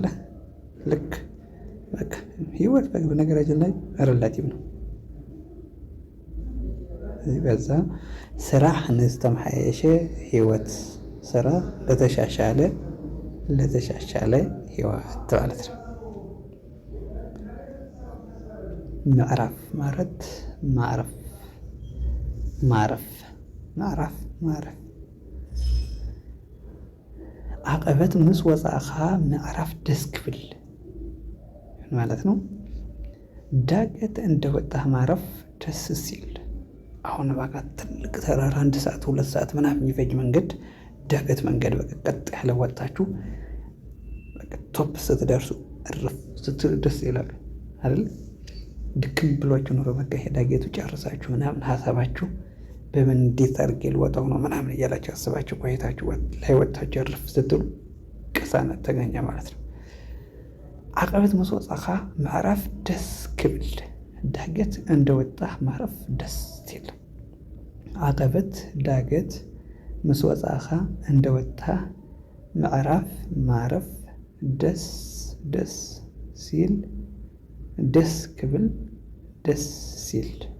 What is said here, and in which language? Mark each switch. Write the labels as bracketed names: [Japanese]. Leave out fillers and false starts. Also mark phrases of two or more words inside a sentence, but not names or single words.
[Amharic] ልክ በቃ ህይወት በነገራችን ላይ ሬላቲቭ ነው። በዛ ስራ [Tigrinya] ንዝተመሓየሸ ህይወት [Amharic] ስራ ለተሻሻለ ህይወት ማለት ነው። ምዕራፍ ማለት [Tigrinya] ማዕረፍ ዓቀበት ምስ ወፃእኻ ምዕራፍ ደስ ክብል [Amharic] ማለት ነው። ዳገት እንደወጣህ ማረፍ ደስ ሲል። አሁን በቃ ትልቅ ተራራ 1 ሰዓት 2 ሰዓት ምናምን የሚፈጅ መንገድ ዳገት መንገድ በቃ ቀጥ ያለ ወጣችሁ በቃ ቶፕ ስትደርሱ እረፍ ስትሉ ደስ ይላል አይደል? ድክም ብሏችሁ ኖሮ በቃ ዳገቱ ጨርሳችሁ ምናምን ሀሳባችሁ በምን እንዴት አድርጌ ልወጣው ነው ምናምን እያላችሁ አስባችሁ ቆይታችሁ ላይ ወጣችሁ እረፍ ስትሉ ቅሳነት ተገኘ ማለት ነው። [Tigrinya] ዓቀበት ምስ ወፃእኻ ምዕራፍ ደስ ክብል። [Amharic] ዳገት እንደወጣህ ማረፍ ደስ ሲል። ዓቀበት ዳገት ምስ ወፃእኻ እንደወጣህ ምዕራፍ ማረፍ ደስ ሲል ደስ ክብል ደስ ሲል